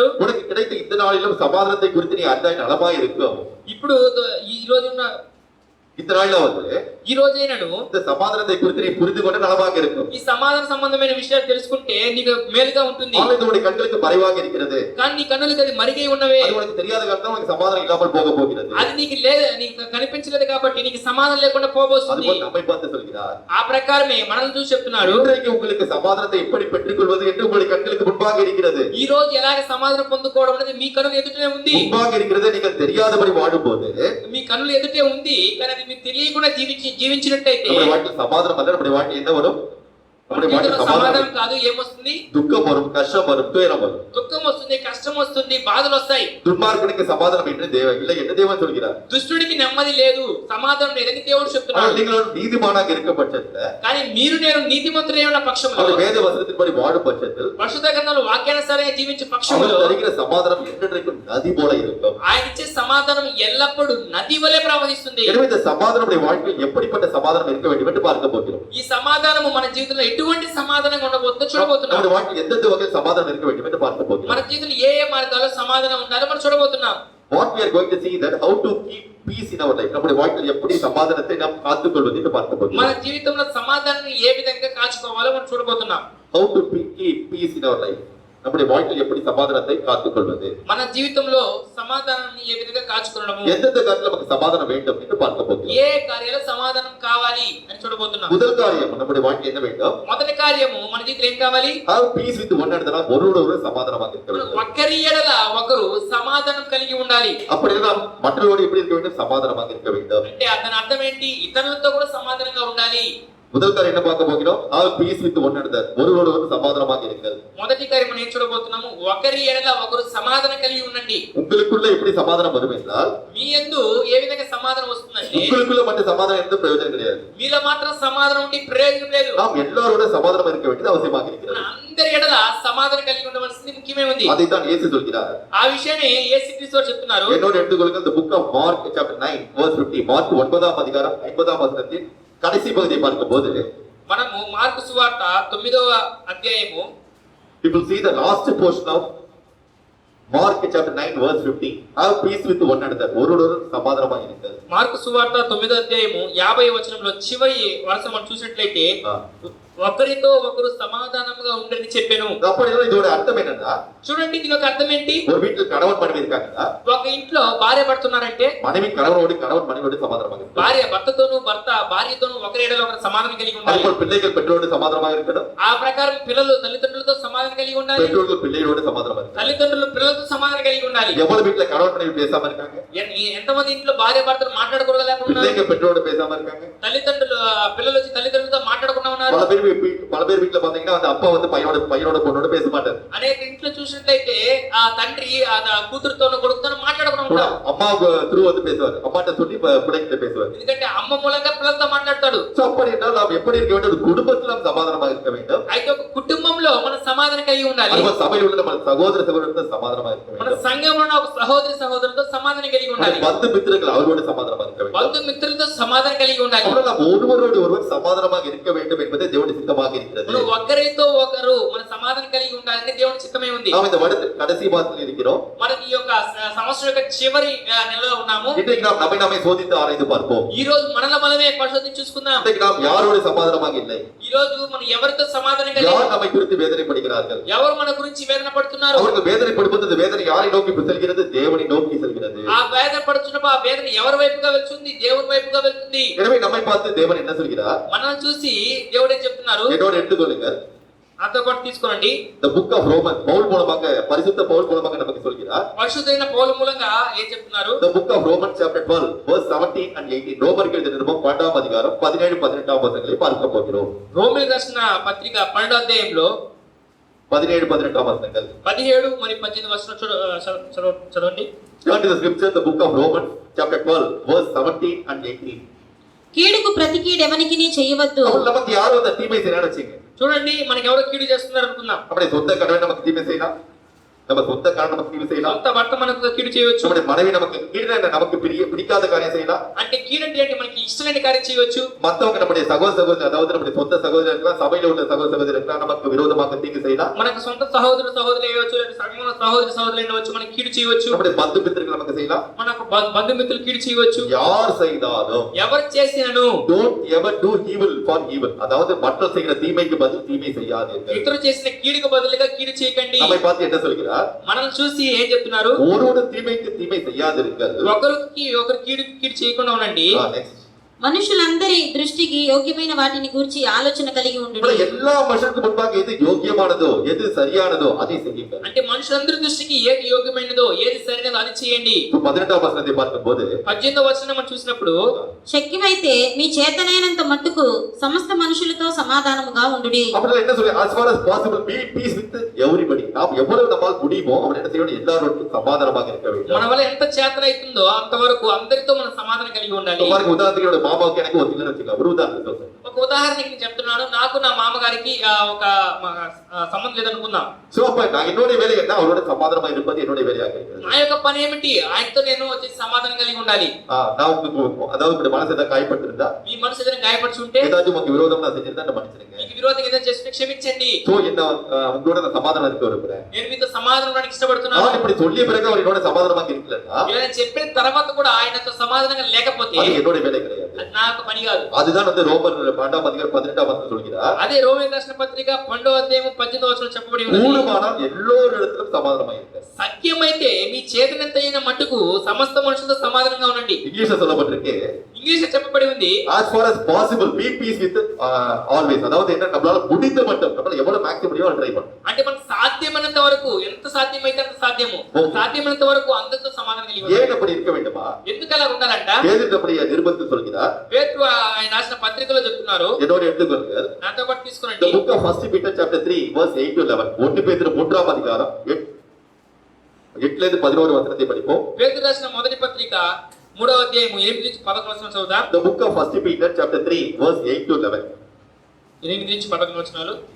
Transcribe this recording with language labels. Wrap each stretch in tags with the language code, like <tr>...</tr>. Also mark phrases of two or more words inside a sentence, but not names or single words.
<ta>உனக்கு கிடைத்த இந்த நாளிலும் சமாதானத்தை குறித்து நீ அறிந்தாய் நலமாய் இருக்கும்.</ta> <te>ఇప్పుడు ఈ రోజు ఉన్న</te> <ta>இந்த நாள்ல வந்து</ta> <te>ఈ రోజైనను</te> <ta>இந்த சமாதானத்தை குறித்து நீ புரிந்து கொண்டு நலமாக இருக்கும்.</ta> <te>ఈ సమాధాన సంబంధమైన విషయాలు తెలుసుకుంటే నీకు మేలుగా ఉంటుంది.</te> <ta>ஆனால் உன்னுடைய கண்களுக்கு மறைவாக இருக்கிறது.</ta> <te>కానీ నీ కన్నులకు అది మరిగై ఉన్నవే.</te> <ta>அது உனக்கு தெரியாத காரணம் உனக்கு சமாதானம் இல்லாமல் போக போகிறது.</ta> <te>అది నీకు కనిపించలేదు కాబట్టి నీకు సమాధానం లేకుండా పోబోతుంది.</te> <ta>அதுபோல் நம்மை பார்த்து சொல்கிறார்.</ta> <te>ఆ ప్రకారమే మనల్ని చూసి చెప్తున్నాడు,</te> <ta>இன்றைக்கு உங்களுக்கு சமாதானத்தை எப்படி பெற்றுக்கொள்வது என்று உங்களுடைய கண்களுக்கு முன்பாக இருக்கிறது.</ta> <te>ఈ రోజు ఎలాగ సమాధానం పొందుకోవడం అనేది మీ కన్నుల ఎదుటే ఉంది.</te> <ta>முன்பாக இருக்கிறது. நீங்கள் தெரியாதபடி வாழும்போது</ta> <te>మీ కన్నుల ఎదుటే ఉంది, కానీ అది మీకు తెలియకుండా జీవించినట్టయితే</te> <ta>நம்முடைய வாழ்க்கையில் சமாதானம் அல்ல, நம்முடைய வாழ்க்கை என்ன வரும்? நம்முடைய வாழ்க்கையில்</ta> <te>సమాధానం</te> <ta>சமாதானம்</ta> <te>కాదు, ఏమొస్తుంది?</te> <ta>துக்கம் வரும், கஷ்டம் வரும், துயரம் வரும்.</ta> <te>దుఃఖం వస్తుంది, కష్టం వస్తుంది, బాధలు వస్తాయి.</te> <ta>துன்மார்க்கனுக்கு சமாதானம் என்று தேவன் இல்லை என்று தேவன் சொல்கிறார்.</ta> <te>దుష్టుడికి నెమ్మది లేదు, సమాధానం లేదని దేవుడు చెప్తున్నాడు.</te> <ta>ஆனால் நீங்கள் நீதிமானாக இருக்க பட்சத்தில்,</ta> <te>కానీ మీరు నేను నీతిమంతులై ఉన్న పక్షంలో,</te> <ta>அவர் வேத வசனத்தின்படி வாழும் பட்சத்தில்</ta> <te>పరిశుద్ధ గ్రంథంలో వాక్యానుసారంగా జీవించే పక్షంలో</te> <ta>அவர் தருகிற சமாதானம் என்றென்றைக்கும் நதி போல இருக்கும்.</ta> <te>ఆయన ఇచ్చే సమాధానం ఎల్లప్పుడూ నది వలె ప్రవహిస్తుంది.</te> <ta>எனவே இந்த சமாதானமுடைய வாழ்க்கையில் எப்படிப்பட்ட சமாதானம் இருக்க வேண்டும் என்று பார்க்க போகிறோம்.</ta> <te>ఈ సమాధానము మన జీవితంలో ఎటువంటి సమాధానంగా ఉండబోతుందో చూడబోతున్నాం.</te> <ta>நம்முடைய வாழ்க்கையில் எந்தெந்த வகையில் சமாதானம் இருக்க வேண்டும் என்று பார்க்க போகிறோம்.</ta> <te>మన జీవితంలో ఏ మార్గాల్లో సమాధానం ఉండాలో మనం చూడబోతున్నాం.</te> <en>What we are going to see that how to keep peace in our life.</en> <ta>நம்முடைய வாழ்க்கையில் எப்படி சமாதானத்தை நாம் காத்துக்கொள்வது என்று பார்க்க போகிறோம்.</ta> <te>మన జీవితంలో సమాధానాన్ని ఏ విధంగా కాచుకోవాలో మనం చూడబోతున్నాం.</te> <en>How to keep peace in our life.</en> <ta>நம்முடைய வாழ்க்கையில் எப்படி சமாதானத்தை காத்துக்கொள்வது.</ta> <te>మన జీవితంలో సమాధానాన్ని ఏ విధంగా కాచుకోవడము,</te> <ta>எந்தெந்த காரியத்தில் நமக்கு சமாதானம் வேண்டும் என்று பார்க்க போகிறோம்.</ta> <te>ఏ కార్యాల్లో సమాధానం కావాలి అని చూడబోతున్నాం.</te> <ta>முதல் காரியம் நம்முடைய வாழ்க்கை என்ன வேண்டும்?</ta> <te>మొదటి కార్యము మన జీవితంలో ఏం కావాలి?</te> <en>Have peace with one another.</en> <ta>ஒருவரோடு சமாதானமாக இருக்க வேண்டும்.</ta> <te>ఒకరి ఎడల ఒకరు సమాధానం కలిగి ఉండాలి.</te> <ta>அப்படி நாம் மற்றவரோடு எப்படி இருக்க வேண்டும்? சமாதானமாக இருக்க வேண்டும்.</ta> <te>అంటే దాని అర్థం ఏంటి? ఇతరులతో కూడా సమాధానంగా ఉండాలి.</te> <ta>முதல் காரியம் என்ன பார்க்க போகிறோம்?</ta> <en>Have peace with one another.</en> <ta>ஒருவரோடு சமாதானமாக இருங்கள்.</ta> <te>మొదటి కార్యం మనం ఏం చూడబోతున్నాము? ఒకరి ఎడల ఒకరు సమాధానం కలిగి ఉండండి.</te> <ta>உங்களுக்குள்ள எப்படி சமாதானம் வரும் என்றால்,</ta> <te>మీ యందు ఏ విధంగా సమాధానం వస్తుందంటే,</te> <ta>உங்களுக்குள்ள மட்டும் சமாதானம் எந்த பிரயோஜனம் கிடையாது.</ta> <te>మీలో మాత్రం సమాధానం ఉంటే ప్రయోజనం లేదు.</te> <ta>நாம் எல்லாரோட சமாதானம் இருக்க வேண்டியது அவசியமாக இருக்கிறது.</ta> <te>అందరి ఎడల సమాధానం కలిగి ఉండవలసింది முக்கியமே ఉంది.</te> <ta>அதைத்தான் இயேசு சொல்கிறார்.</ta> <te>ఆ విషయాన్ని యేసు క్రీస్తు వారు చెప్తున్నారు.</te> <ta>என்னோட எடுத்துக்கொள்ளுங்கள்</ta> <en>the book of Mark chapter 9 verse 50.</en> <ta>மார்க் 9ஆம் அதிகாரம் 50ஆம் வசனத்தின் கடைசி பகுதியை பார்க்கும்போது</ta> <te>మనము మార్కు సువార్త 9వ అధ్యాయము</te> <en>people see the last portion of Mark chapter 9 verse 50. Have peace with one another.</en> <ta>ஒருவரோடு சமாதானமாக இருங்கள்.</ta> <te>మార్కు సువార్త 9వ అధ్యాయము 50వ వచనంలో చివరి వరుస మనం చూసినట్లయితే ఒకరితో ఒకరు సమాధానంగా ఉండని చెప్పాను.</te> <ta>அப்படினா இதோட அர்த்தம் என்னன்னா</ta> <te>చూడండి దీని యొక్క అర్థం ఏంటి?</te> <ta>ஒரு வீட்டுல கணவன் மனைவி இருக்காங்க.</ta> <te>ఒక ఇంట్లో భార్య పడుతున్నారంటే</te> <ta>மனைவி கணவனோடு கணவன் மனைவியோடு சமாதானமாக இருக்கணும்.</ta> <te>భార్య భర్తతోను భర్త భార్యతోను ఒకరి ఎడల ఒకరు సమాధానం కలిగి ఉండాలి.</te> <ta>அதுபோல் பிள்ளைகள் பெற்றோரோடு சமாதானமாக இருக்கணும்.</ta> <te>ఆ ప్రకారం పిల్లలు తల్లిదండ్రులతో సమాధానం కలిగి ఉండాలి.</te> <ta>பெற்றோர்கள் பிள்ளைகளோடு சமாதானமாக இருக்கணும்.</ta> <te>తల్లిదండ్రులు పిల్లలతో సమాధానం కలిగి ఉండాలి.</te> <ta>எவ்வளவு வீட்டுல கணவன் மனைவி பேசாம இருக்காங்க?</ta> <te>ఎంతమంది ఇంట్లో భార్య భర్తలు మాట్లాడకూడదు లేకుండా</te> <ta>பிள்ளைகள் பெற்றோரோடு பேசாம இருக்காங்க?</ta> <te>తల్లిదండ్రులు పిల్లలు వచ్చి తల్లిదండ్రులతో మాట్లాడకుండా ఉన్నారు.</te> <ta>பல பேர் வீட்டுல பாத்தீங்கன்னா அந்த அப்பா வந்து பையனோட பொண்ணோட பேச மாட்டாரு.</ta> <te>అనేక ఇంట్లో చూసినట్లయితే ఆ తండ్రి ఆ కూతురుతోనూ కొడుకుతోనూ మాట్లాడకుండా ఉంటాడు.</te> <ta>அம்மா த்ரூ வந்து பேசுவார். அம்மாட்ட சொல்லி பிள்ளைகிட்ட பேசுவார்.</ta> <te>ఎందుకంటే అమ్మ మూలంగా పిల్లలతో మాట్లాడతాడు.</te> <ta>సో அப்படி என்றால் நாம் எப்படி இருக்க வேண்டும்? குடும்பத்தில் நாம் சமாதானமாக இருக்க வேண்டும்.</ta> <te>అయితే ఒక కుటుంబంలో మన సమాధానం కలిగి ఉండాలి. మన సభలో ఉన్న మన సహోదర సహోదరులతో</te> <ta>சமாதானமாக இருக்க</ta> <te>మన</te> <ta>வேண்டும்.</ta> <te>సంఘంలో ఉన్న ఒక సహోదరి సహోదరులతో సమాధానం కలిగి ఉండాలి.</te> <ta>బంధుమిత్రులు அவரோடு சமாதானமாக இருக்க வேண்டும்.</ta> <te>బంధుమిత్రులతో సమాధానం కలిగి ఉండాలి.</te> <ta>அப்புறம் நாம் ஒருவரோடு ஒருவர் சமாதானமாக இருக்க வேண்டும் என்பதே தேவனுடைய சித்தமாக இருக்கிறது.</ta> <te>మనం ఒకరితో ఒకరు మన సమాధానం కలిగి ఉండాలని దేవుని చిత్తమే ఉంది.</te> <ta>நாம் இந்த வருட கடைசி மாதத்தில் இருக்கிறோம்.</ta> <te>మనం ఈ యొక్క సంవత్సరం యొక్క చివరి నెలలో ఉన్నాము.</te> <ta>இன்றைக்கு நாம் நம்மை சோதித்து ஆராய்ந்து பார்ப்போம்.</ta> <te>ఈ రోజు మనమే పరిశోధించి చూసుకుందాం.</te> <ta>இன்றைக்கு நாம் யாரோடு சமாதானமாக இல்லை?</ta> <te>ఈ రోజు మనం ఎవరితో సమాధానం కలిగి</te> <ta>யார் நம்மை குறித்து வேதனைப்படுகிறார்கள்?</ta> <te>ఎవరు మన గురించి వేదన పడుతున్నారు?</te> <ta>அவர்கள் வேதனைப்படுவது வேதனை யாரை நோக்கி செல்கிறது? தேவனை நோக்கி செல்கிறது.</ta> <te>ఆ వేదన పడుతున్నప్పుడు ఆ వేదన ఎవరి వైపుగా వెళ్తుంది? దేవుని వైపుగా వెళ్తుంది.</te> <ta>எனவே நம்மை பார்த்து தேவன் என்ன சொல்கிறார்?</ta> <te>మనల్ని చూసి దేవుడు ఏం చెప్తున్నారు?</te> <ta>என்னோட எடுத்துக்கொள்ளுங்கள்.</ta> <te>నాతో పాటు తీసుకోండి.</te> <en>The book of Romans</en> <ta>பவுல் மூலமாக பரிசுத்த பவுல் மூலமாக நமக்கு சொல்கிறார்.</ta> <te>పరిశుద్ధైన పౌలు మూలంగా ఏం చెప్తున్నారు?</te> <en>The book of Romans chapter 12 verse 17 and 18.</en> <ta>ரோமர்கள் நிருபம் 12ஆம் அதிகாரம் 17 18ஆம் வசனங்களை பார்க்க போகிறோம்.</ta> <te>రోమీయులకు రాసిన పత్రిక 12వ అధ్యాయంలో</te> <ta>17 18ஆம் వచనங்கள்.</ta> <te>17 మరియు 18 వచనం చదవండి.</te> <en>Turn to the scripture, the book of Romans chapter 12 verse 17 and 18.</en> <te>కీడుకు ప్రతి కీడెవనికిని చేయవద్దు.</te> <ta>அப்ப நமக்கு யாரோ அந்த தீமை செய்யறான்னு வச்சுங்க.</ta> <te>చూడండి మనకి ఎవరో కీడు చేస్తున్నారు అనుకుందాం.</te> <ta>நம்முடைய சொந்த கணவன் நமக்கு தீமை செய்யலாம். நம்ம சொந்த கணவன் நமக்கு தீமை செய்யலாம்.</ta> <te>సొంత భర్త మనకు కీడు చేయవచ్చు.</te> <ta>நம்முடைய மனைவி நமக்கு நமக்கு பிடிக்காத காரியம் செய்யலாம்.</ta> <te>అంటే కీడు అంటే ఏంటి? మనకి ఇష్టమైన కార్యం చేయవచ్చు.</te> <ta>மத்தவங்க நம்முடைய சகோதரர் அதாவது நம்முடைய சொந்த சகோதரர்கள் சபையில உள்ள சகோதரர்கள் நமக்கு விரோதமாக தீங்கு செய்யலாம்.</ta> <te>మనకు సొంత సహోదరులు అయ్యవచ్చు, లేదా సంఘంలో సహోదరులు అయ్యవచ్చు, మనకి కీడు చేయవచ్చు.</te> <ta>நம்முடைய பந்து மித்திரர்கள் நமக்கு செய்யலாம்.</ta> <te>మనకు బంధుమిత్రులు కీడు చేయవచ్చు.</te> <ta>யார் செய்தாலும்</ta> <te>ఎవరు చేసినను</te> <en>don't ever do evil for evil.</en> <ta>அதாவது மற்றவர் செய்கிற தீமைக்கு பதில் தீமை செய்யாதீர்கள்.</ta> <te>ఇతరులు చేసిన కీడుకు బదులుగా కీడు చేయకండి.</te> <ta>நம்மை பார்த்து என்ன சொல்கிறார்?</ta> <te>మనల్ని చూసి ఏం చెప్తున్నారు?</te> <ta>ஒருவரு தீமைக்கு தீமை செய்யாதிருங்கள்.</ta> <te>ఒకరికి ఒకరు కీడు చేయకుండా ఉండండి. నెక్స్ట్ మనుషులందరి దృష్టికి యోగ్యమైన వాటిని గూర్చి ఆలోచన కలిగి ఉండుడి.</te> <ta>எல்லா மனுஷனுக்கு முன்பாக எது யோக்கியமானதோ எது சரியானதோ அதை செய்யுங்கள்.</ta> <te>అంటే మనుషులందరి దృష్టికి ఏది యోగ్యమైనదో ఏది సరైనదో అది చేయండి.</te> <ta>18ஆம் వచనத்தை பார்க்கும்போது</ta> <te>18వ వచనం మనం చూసినప్పుడు శక్యమైతే మీ చేతనైనంత మట్టుకు సమస్త మనుషులతో సమాధానముగా ఉండుడి.</te> <ta>அப்படி என்ன சொல்லி</ta> <en>as far as possible be peace with everybody.</en> <ta>நாம் எவ்வளவு நம்மால் முடியுமோ அவன் என்ன செய்யணும்? எல்லாரோடும் சமாதானமாக இருக்க வேண்டும்.</ta> <te>మన వల్ల ఎంత చేతన అవుతుందో అంతవరకు అందరితో మనం సమాధానం కలిగి ఉండాలి.</te> <ta>பாருங்க, உதாரணத்துக்கு மாமாவுக்கு எனக்கு ஒத்துக்கலன்னு வச்சுக்கோங்க. ஒரு உதாரணம் சொல்றேன்.</ta> <te>ఒక ఉదాహరణకి నేను చెప్తున్నాను. నాకు నా మామగారికి ఒక సంబంధం లేదనుకుందాం.</te> <ta>சோ அப்ப நான் என்னோட வேலை என்ன? அவரோட சமாதானமா இருப்பது என்னோட வேலையாக இருக்கிறது.</ta> <te>నా యొక్క పని ఏమిటి? ఆయనతో నేను వచ్చి సమాధానం కలిగి ఉండాలి.</te> <ta>நான் உங்களுக்கு அதாவது உங்க மனசை ஏதாவது காயப்பட்டிருந்தா,</ta> <te>మీ మనసు ఏదైనా గాయపరిచి ఉంటే,</te> <ta>ஏதாச்சும் உங்களுக்கு விரோதம் நான் செஞ்சிருந்தா என்ன மன்னிச்சிடுங்க.</ta> <te>మీకు విరోధంగా ఏదైనా చేస్తే క్షమించండి.</te> <ta>சோ என்ன உங்களோட நான் சமாதானம் இருக்க விரும்புறேன்.</ta> <te>నేను మీతో సమాధానం ఉండడానికి ఇష్టపడుతున్నాను.</te> <ta>நான் இப்படி சொல்லிய பிறகு அவர் என்னோட சமாதானமாக இருக்கலன்னா</ta> <te>ఇలా నేను చెప్పిన తర్వాత కూడా ఆయనతో సమాధానంగా లేకపోతే</te> <ta>அது என்னோட வேலை கிடையாது.</ta> <te>అది నాకు పని కాదు.</te> <ta>அதுதான் வந்து ரோமர் 12ஆம் அதிகாரம் 18ஆம் வசனம் சொல்கிறார்.</ta> <te>అదే రోమీయులకు రాసిన పత్రిక 12వ అధ్యాయం 18వ వచనం చెప్పబడి ఉన్నది.</te> <ta>கூடுமானால் எல்லோரிடத்திலும் சமாதானமாக இருங்க.</ta> <te>సత్యమైతే మీ చేతనంతైన మట్టుకు సమస్త మనుషులతో సమాధానంగా ఉండండి.</te> <ta>இங்கிலீஷ்ல சொல்லப்பட்டிருக்கு,</ta> <te>ఇంగ్లీష్ లో చెప్పబడి ఉంది,</te> <en>as far as possible be peace with always.</en> <ta>அதாவது என்ன, நம்மளால முடிந்த மட்டும் நம்மளால எவ்வளவு மேக்ஸிமம் முடியுமோ ட்ரை பண்ணணும்.</ta> <te>అంటే మనకు సాధ్యమైనంత వరకు, ఎంత సాధ్యమైతే అంత సాధ్యము, సాధ్యమైనంత వరకు అందరితో సమాధానం కలిగి ఉండాలి.</te> <ta>ஏன் அப்படி இருக்க வேண்டுமா?</ta> <te>ఎందుకు అలా ఉండాలంట?</te> <ta>பேதுரு அப்படி நிருபத்தில் சொல்கிறார்.</ta> <te>పేతురు ఆయన రాసిన పత్రికలో చెప్తున్నారు.</te> <ta>என்னோட எடுத்துக்கொள்ளுங்கள்.</ta> <te>నాతో పాటు</te> <en>The</en> <te>తీసుకోండి.</te> <en>book of 1 Peter chapter 3 verse 8 to 11.</en> <ta>1 பேதுரு 3ஆம் அதிகாரம் 8ல இருந்து 11 வசனத்தை படிப்போம்.</ta> <te>పేతురు రాసిన మొదటి పత్రిక 3వ అధ్యాయం 8 నుంచి 11 వచనం చదువుదాం.</te> <en>The book of 1 Peter chapter 3 verse 8 to 11.</en> <te>8 నుంచి 11 వచనాలు.</te>